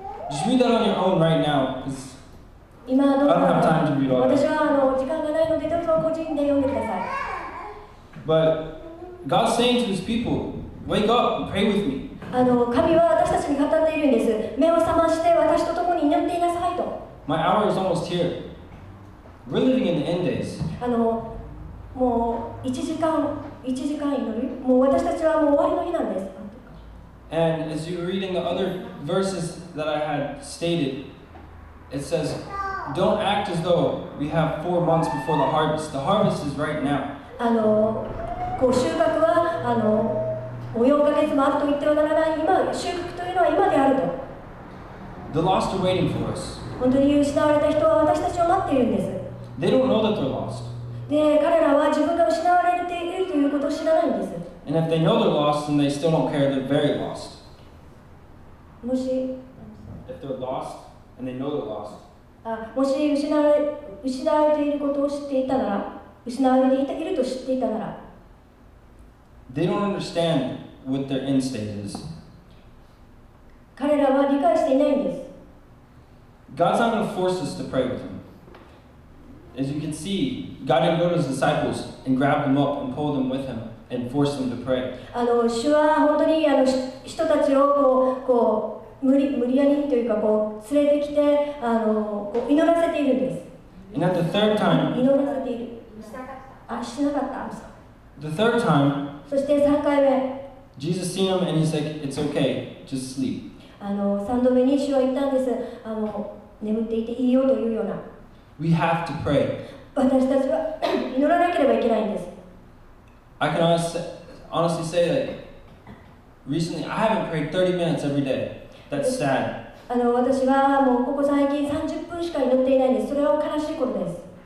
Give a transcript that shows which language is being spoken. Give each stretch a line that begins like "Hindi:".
English: Just read that on your own right now, because
Japanese: 今どうぞ。
English: I don't have time to read all
Japanese: 私
English: that.
Japanese: は時間がないので、どうぞ個人で読んでください。
English: But God's saying to his people, wake up and pray with me.
Japanese: 神は私たちに語っているんです。目を覚まして私と共に祈っていなさいと。
English: My hour is almost here. We're living in the end days.
Japanese: もう1時間祈る。もう私たちはもう終わりの日なんです。
English: And as you're reading the other verses that I had stated, it says, don't act as though we have 4 months before the harvest. The harvest is right now.
Japanese: こう収穫はもう4ヶ月もあると言ってはならない。今、収穫というのは今であると。
English: The lost are waiting for us.
Japanese: 本当に失われた人は私たちを待っているんです。
English: They don't know that they're lost.
Japanese: で、彼らは自分が失われているということを知らないんです。
English: And if they know they're lost, then they still don't care. They're very lost.
Japanese: もし
English: If they're lost and they know they're lost.
Japanese: もし失われていることを知っていたなら、失われていると知っていたなら、
English: They don't understand what their end state is.
Japanese: 彼らは理解していないんです。
English: God's not going to force us to pray with him. As you can see, God didn't go to his disciples and grab them up and pull them with him and force them to pray.
Japanese: 主は本当に人たちをこう無理やりというか連れてきて祈らせているんです。
English: And at the third time,
Japanese: 祈らせている。しなかった。
English: the third time,
Japanese: そして3回目、
English: Jesus seen him and he's like, it's okay, just sleep.
Japanese: 3度目に主は言ったんです。眠っていていいよというような。
English: We have to pray.
Japanese: 私たちは祈らなければいけないんです。
English: I can honestly say that recently I haven't prayed 30 minutes every day. That's sad.
Japanese: 私はもうここ最近30分しか祈っていないんです。それは悲しいことです。